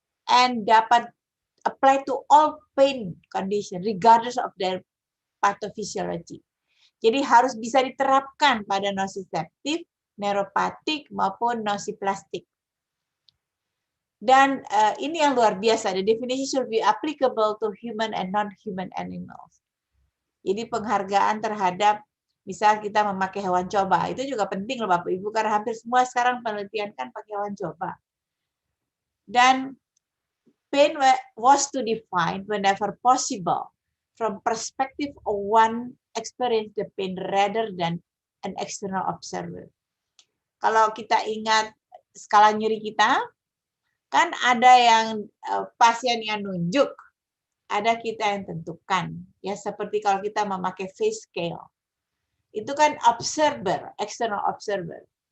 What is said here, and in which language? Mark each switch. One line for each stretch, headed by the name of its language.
English: And
Indonesian: dapat
English: apply to all pain condition regardless of their pathophysiology.
Indonesian: Jadi harus bisa diterapkan pada nociceptif, neuropatik maupun nociplastik. Dan ini yang luar biasa.
English: The definition should be applicable to human and non-human animals.
Indonesian: Jadi penghargaan terhadap misal kita memakai hewan coba, itu juga penting loh Bapak Ibu, karena hampir semua sekarang penelitian kan pakai hewan coba. Dan
English: pain was to define whenever possible from perspective of one experience the pain rather than an external observer.
Indonesian: Kalau kita ingat skala nyeri kita, kan ada yang pasien yang nunjuk, ada kita yang tentukan. Ya seperti kalau kita memakai face scale. Itu kan observer, external observer.